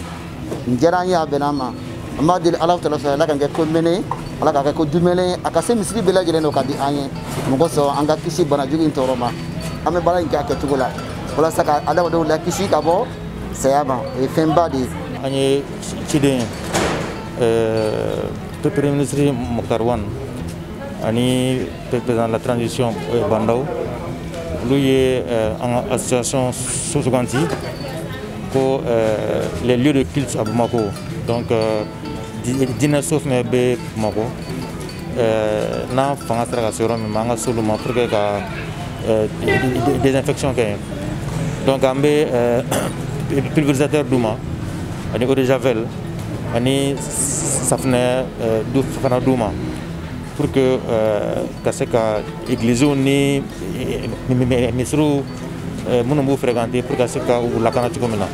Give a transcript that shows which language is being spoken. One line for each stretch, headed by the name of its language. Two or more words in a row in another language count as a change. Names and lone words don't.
Bambara: nin diyara an ye a bɛnna an ma an b'a deli Alahu Taala fɛ Ala ka kɛ ko mɛnɛ Ala ka kɛ ko dumɛnɛ a ka se misiri bɛɛ lajɛlen na o ka di an ye mɔgɔ sɔrɔ an ka kisi banajugu in tɔɔrɔ ma an bɛ baara in kɛ a kɛcogo la walasa ka adamadenw lakisi ka bɔ saya ma o ye fɛnba de ye. An ye ciden
French: Premier ministre
Bambara: Mokhtar Wane ani
French: président de la transition
Bambara: Bandaw olu ye an ka association suganti ko les
French: lieux de culte à Bamako
Bambara: donc diinɛso fɛnɛ bɛ Bamako n'an fanga sera ka se yɔrɔ min ma an ka s'olu ma
French: pour que
Bambara: ka désinfection kɛ yen donc an bɛ pulvérisateur d'u ma ani
French: eau de javel
Bambara: ani safunɛ fana d'u ma
French: pour que
Bambara: ka se ka églisew ni misiriw minnu b'u fréquenter pour ka se ka u lakana cogo min na.